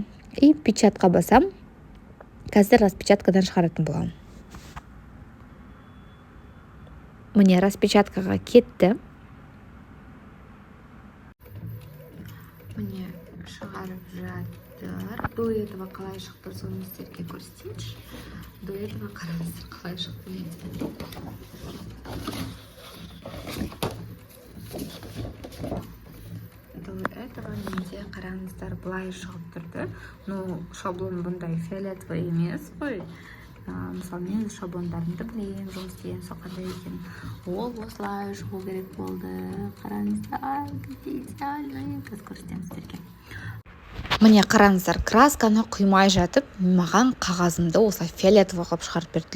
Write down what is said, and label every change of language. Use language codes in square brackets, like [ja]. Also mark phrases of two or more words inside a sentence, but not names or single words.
[kk] И печатқа басам. Қазір распечаткадан шығаратын боламын. Міне распечаткаға кетті. Міне шығарып жатыр. [ru] До этого [kk] қалай шықты, соны сіздерге көрсетейінші. [ru] До этого [kk] қараңыздар қалай шықты менде. [ru] До этого [kk] менде қараңыздар былай шығып тұрды. Но шаблон бұндай фиолетовый емес қой. Мысалы, мен шаблондарымды білейін, жұмыс істеген соқандай екен. Ол осылай шығу керек болды. Қараңыздар, идеально. Біз көрсетеміз сіздерге. Міне қараңыздар, красканы құймай жатып, маған қағазымды осылай фиолетовый қылып шығарып берді.